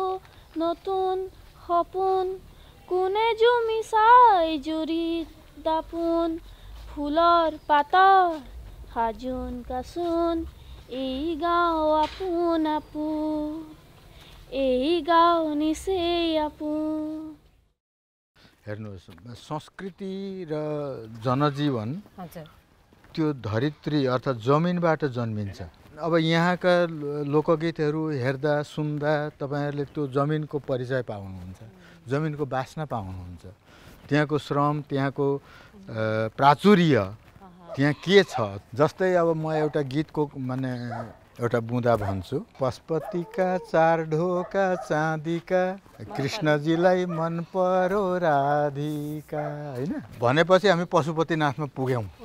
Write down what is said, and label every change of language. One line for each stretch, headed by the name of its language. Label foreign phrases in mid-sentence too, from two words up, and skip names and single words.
Assamese: নতুন সপোন কোনে জুমি চাই জুৰিত দাপোন ফুলৰ পাতৰ সাজোন কাচোন এই গাঁও আপোন আপোন এই গাঁও নিচেই আপোন
Nepali: हेर्नुहोस् संस्कृति र जनजीवन त्यो धरित्री अर्थात् जमिनबाट जन्मिन्छ अब यहाँका लोकगीतहरू हेर्दा सुन्दा तपाईहरुले त्यो जमिनको परिचय पाउनुहुन्छ जमिनको बास्ना पाउनुहुन्छ त्यहाँको श्रम त्यहाँको प्राचुर्य त्यहाँ के छ जस्तै अब म एउटा गीतको माने एउटा बुँदा भन्छु पशुपतिका 4 ढोका चाँदीका कृष्णजीलाई मन पर्यो राधिका हैन भनेपछि हामी पशुपतिनाथमा पुग्यौं